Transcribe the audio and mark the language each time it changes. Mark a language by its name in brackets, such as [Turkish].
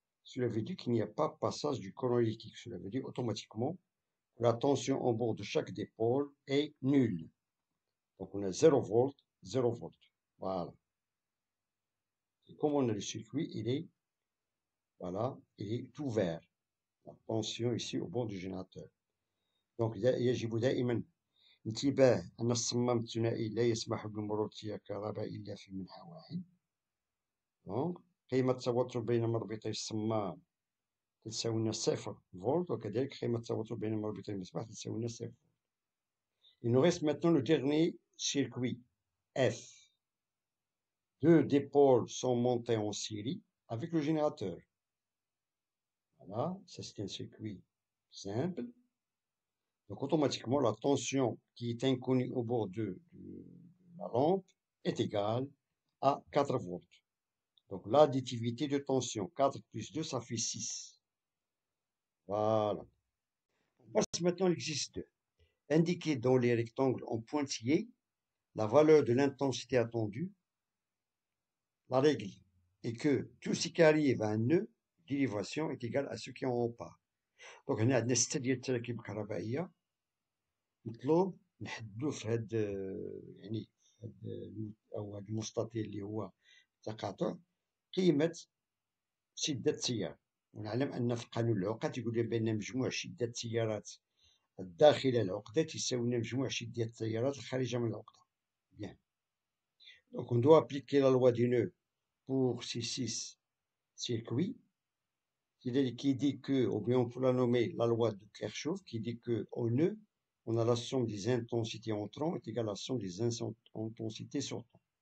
[French] Cela veut dire qu'il n'y a pas passage du courant électrique. Cela veut dire automatiquement que la tension en bord de chaque dipôle est nulle. Donc on a 0 volt, 0 volt. Voilà. Et comme on a le circuit, voilà, il est ouvert. La tension ici au bord du générateur. [Arabic] Donc يجب دائما انتباه أن الصمام الثنائي لا يسمح بمرور تيار كهرباء إلا في منحى واحد. دونك قيمة التوتر بين مربطي الصمام تساوي لنا 0 فولت، وكذلك قيمة التوتر بين مربطي المصباح تساوي لنا 0 فولت. [French] Il nous reste maintenant le dernier circuit F. 2 dipôles sont montés en série avec le générateur. Voilà, ça c'est un circuit simple. Donc automatiquement, la tension qui est inconnue au bord de la lampe est égale à 4 volts. Donc l'additivité de tension, 4 plus 2, ça fait 6. Voilà. On passe maintenant à l'exercice 2. Indiquez dans les rectangles en pointillés la valeur de l'intensité attendue. La règle est que tout ce qui arrive à un nœud, dérivation est égal à ce qui en haut part. [Arabic] Donc هنا عندنا 6 ديال التراكيب الكهربائية. مطلوب نحددو في هاد يعني أو هاد المستطيل اللي هو تقاطع قيمة شدة التيار. ونعلم أن في قانون العقد يقول لنا بأن مجموع شدة التيارات الداخلة العقدة تساوي مجموع شدة التيارات الخارجة من العقدة. [French] Bien. Donc on doit appliquer la loi du nœud pour ces 6 circuits. C'est-à-dire qui dit que, ou bien on peut la nommer la loi de Kirchhoff, qui dit que au nœud, on a la somme des intensités entrants est égale à la somme des intensités sortantes.